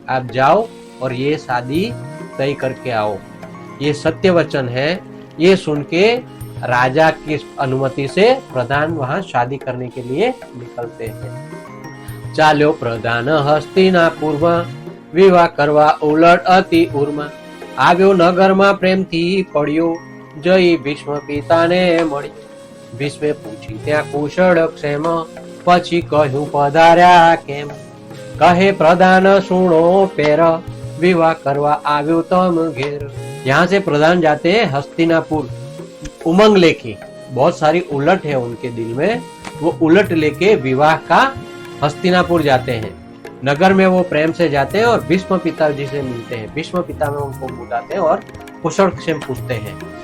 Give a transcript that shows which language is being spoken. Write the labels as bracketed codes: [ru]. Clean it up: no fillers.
[hi] आप जाओ और ये शादी तय करके आओ। ये सत्य वचन है। ये सुन के राजा की अनुमति से प्रधान वहां शादी करने के लिए निकलते हैं। [gu] चालो प्रधान हस्तिनापुर विवाह करवा उलट अति उर्मा। આવ્યો નગરમાં પ્રેમથી પડ્યો જઈ ભીષ્મ પિતાને મળી। ભીષ્મે પૂછી ત્યાં કુશળ ક્ષેમ પછી કહ્યું પધાર્યા કેમ। કહે પ્રધાન સુણો પેર विवाह करवा આવ્યો તમ ઘેર। [hi] यहाँ से प्रधान जाते हैं हस्तिनापुर उमंग लेके, बहुत सारी उलट है उनके दिल में, वो उलट लेके विवाह का हस्तिनापुर जाते हैं। नगर में वो प्रेम से जाते हैं और भीष्म पिताजी से मिलते हैं। भीष्म पिता में उनको बुलाते हैं और कुशल क्षेम पूछते हैं।